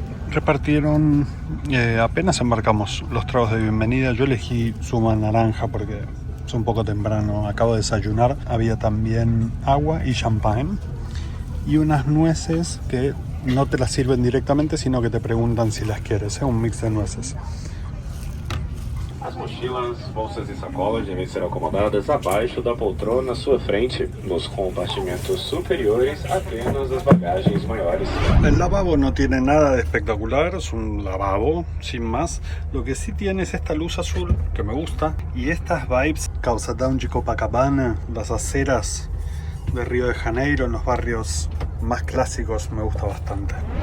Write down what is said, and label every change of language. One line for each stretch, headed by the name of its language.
Spanish: Repartieron, apenas embarcamos, los tragos de bienvenida. Yo elegí zuma naranja porque es un poco temprano, acabo de desayunar. Había también agua y champán y unas nueces que no te las sirven directamente, sino que te preguntan si las quieres, un mix de nueces.
Portuguese: As mochilas, bolsas e sacolas devem ser acomodadas abaixo da poltrona à sua frente. Nos compartimentos superiores, apenas as bagagens maiores.
Spanish: El lavabo no tiene nada de espectacular, es un lavabo sin más. Lo que sí tiene es esta luz azul que me gusta y estas vibes Calçadão de Copacabana, las aceras de Río de Janeiro, en los barrios más clásicos, me gusta bastante.